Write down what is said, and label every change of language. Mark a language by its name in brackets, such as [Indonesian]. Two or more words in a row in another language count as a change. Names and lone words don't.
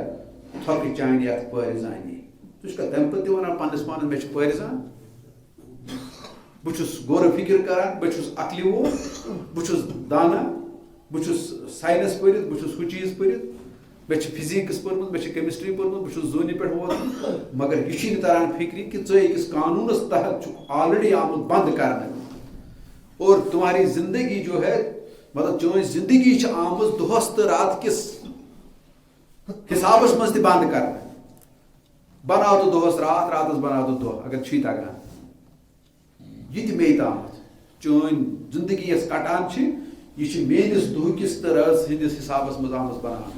[Kashmiri] تھۄکہٕ چانہِ یَتھ پٲرِزانی ژٕ چھُکھا تَمہِ پَتہٕ تہِ وَنان پنٛنِس پانَس مےٚ چھِ پٲرِزان بہٕ چھُس غورٕ فِکر کران بہٕ چھُس عقلہِ وول بہٕ چھُس دانا بہٕ چھُس ساینس پٔرِتھ بہٕ چھُس ہُہ چیٖز پٔرِتھ مےٚ چھِ فِزیٖکٕس پوٚرمُت مےٚ چھِ کیمِسٹری پوٚرمُت بہٕ چھُس زوٗنہِ پٮ۪ٹھ ووتمُت مگر یہِ چھُے نہٕ تران فِکرِ کہِ ژٕ أکِس قانوٗنَس تحت چھُکھ آلریڈی آمُت بنٛد کرنہٕ [Urdu] اور تُمہاری زندگی جو ہے [Kashmiri] مطلب چٲنۍ زندگی چھِ آمٕژ دۄہس تہٕ رات کِس حسابس منٛز تہِ بنٛد کرنہٕ بناو تہٕ دۄہس رات راتس بناو تہٕ دۄہ اگر چھُے تگان یہ تہِ مے تامَتھ چٲنۍ زندگی یۄس کٹان چھِ یہِ چھِ میٲنِس دۄہکِس تہٕ رٲژ ہٕنٛدِس حسابس منٛز آمٕژ بناونہٕ